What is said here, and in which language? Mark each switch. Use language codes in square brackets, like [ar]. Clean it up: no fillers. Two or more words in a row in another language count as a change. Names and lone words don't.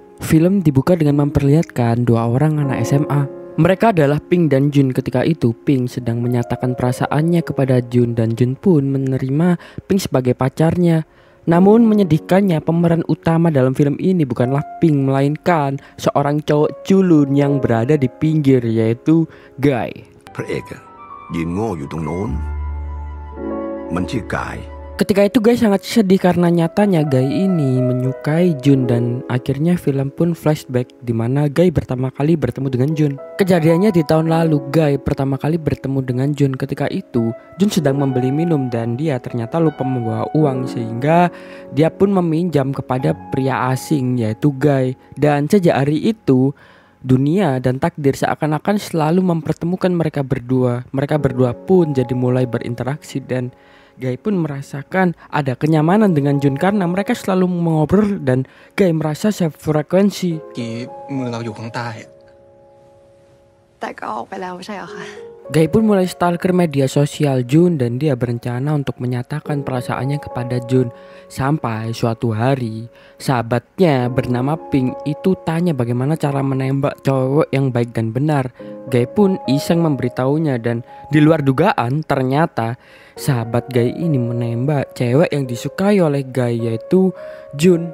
[id] Film dibuka dengan memperlihatkan dua orang anak SMA. Mereka adalah Pink dan Jun. Ketika itu Pink sedang menyatakan perasaannya kepada Jun dan Jun pun menerima Pink sebagai pacarnya. Namun menyedihkannya, pemeran utama dalam film ini bukanlah Pink, melainkan seorang cowok culun yang berada di pinggir, yaitu Guy. [th] พระเอกยืนโง่อยู่ตรงโน้นมันชื่อกาย [id] Ketika itu Guy sangat sedih karena nyatanya Guy ini menyukai Jun dan akhirnya film pun flashback di mana Guy pertama kali bertemu dengan Jun. Kejadiannya di tahun lalu, Guy pertama kali bertemu dengan Jun. Ketika itu Jun sedang membeli minum dan dia ternyata lupa membawa uang sehingga dia pun meminjam kepada pria asing yaitu Guy. Dan sejak hari itu dunia dan takdir seakan-akan selalu mempertemukan mereka berdua. Mereka berdua pun jadi mulai berinteraksi dan Guy pun merasakan ada kenyamanan dengan Jun karena mereka selalu mengobrol dan Guy merasa sefrekuensi. [th] มือเราอยู่ข้างใต้ แต่ก็ออกไปแล้วไม่ใช่เหรอคะ [id] Guy pun mulai stalker media sosial Jun dan dia berencana untuk menyatakan perasaannya kepada Jun. Sampai suatu hari sahabatnya bernama Pink itu tanya bagaimana cara menembak cowok yang baik dan benar. Guy pun iseng memberitahunya dan di luar dugaan ternyata sahabat Guy ini menembak cewek yang disukai oleh Guy yaitu Jun.